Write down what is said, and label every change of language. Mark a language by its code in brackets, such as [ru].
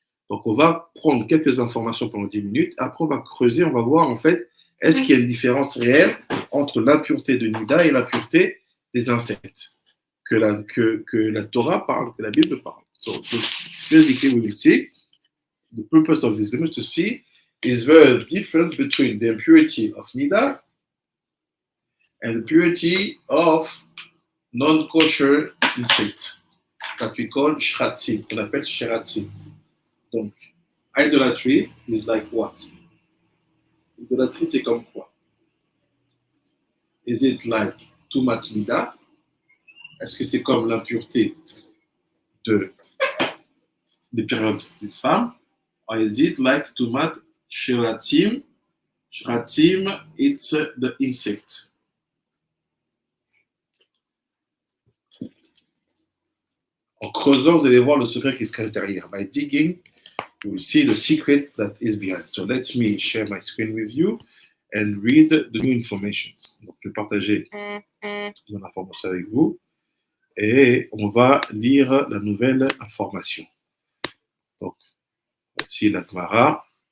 [fr] Donc on va prendre quelques informations pendant 10 minutes, après on va creuser, on va voir en fait est-ce qu'il y a une différence réelle entre l'impureté de nida et l'impureté des insectes que la Torah parle, que la Bible parle. [en] So basically we will see the purpose of this image to see is the difference between the impurity of nida and the purity of non-kosher insects that we call shratzim, [fr] qu'on appelle sheratzim. [en] Donc, idolatry is like what? [fr] Idolatrie, c'est comme quoi? [en] Is it like tumat nida? [fr] Est-ce que c'est comme l'impureté des périodes d'une femme? [en] Or is it like tumat sheratzim? Sheratzim, it's the insect. [fr] En creusant, vous allez voir le secret qui se cache derrière. [en] By digging, you will see the secret that is behind. So let me share my screen with you and read the new information. [fr] Donc, je vais partager mon information avec vous et on va lire la nouvelle information. Donc, voici la Gemara.